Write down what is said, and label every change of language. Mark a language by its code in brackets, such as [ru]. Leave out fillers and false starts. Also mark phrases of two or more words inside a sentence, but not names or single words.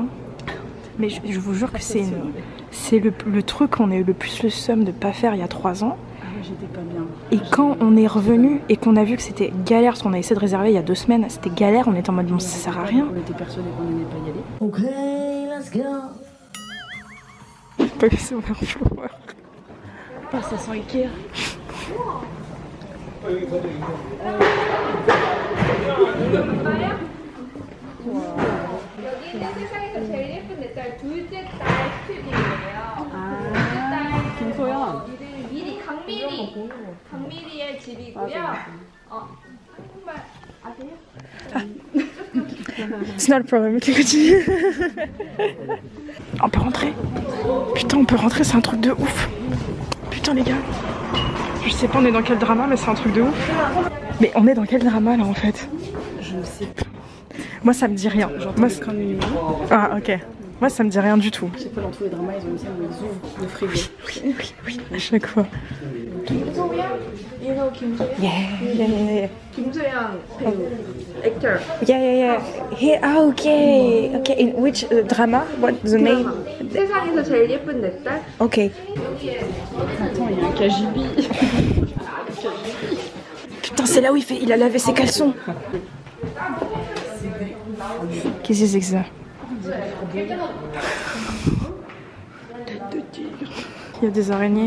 [fr] Mais je vous jure que c'est le truc qu'on a eu le plus le seum de pas faire il y a 3 ans. J'étais pas bien. Et quand on est revenu et qu'on a vu que c'était galère, parce qu'on a essayé de réserver il y a 2 semaines, c'était galère, on était en mode bon ça sert à rien. On était persuadés qu'on n'allait pas y aller. [en] Okay, let's go. [fr] Pas laisser ouvert flower. Oh, ça sent Ikea. [ko] 세상에서 제일 예쁜 내 딸 둘째 딸 스튜디오예요. 둘째 딸 김소연. 이름이 미리 강미리의 집이고요. 정말 아세요? [fr] C'est not le problème, qui continue. On peut rentrer. Putain, on peut rentrer, c'est un truc de ouf. Putain les gars. Je sais pas on est dans quel drama, mais c'est un truc de ouf. Mais on est dans quel drama là en fait? Je ne sais pas. Moi ça me dit rien. Moi, ah ok. Moi ça me dit rien du tout. Chaque fois dans tous les dramas ils ont une scène où ils ouvrent le frigo. Oui, à chaque fois. [en] You know Kim Soyeon? Yeah. Kim Soyeon actor. Yeah. Hey, okay. In which drama? What the name? [ko] 세상에서 제일 예쁜 내 딸. [en] Okay. [fr] Attends, il y a un KGB. Putain, c'est là où il a lavé ses caleçons. Qu'est-ce que c'est que ça? Il y a des araignées.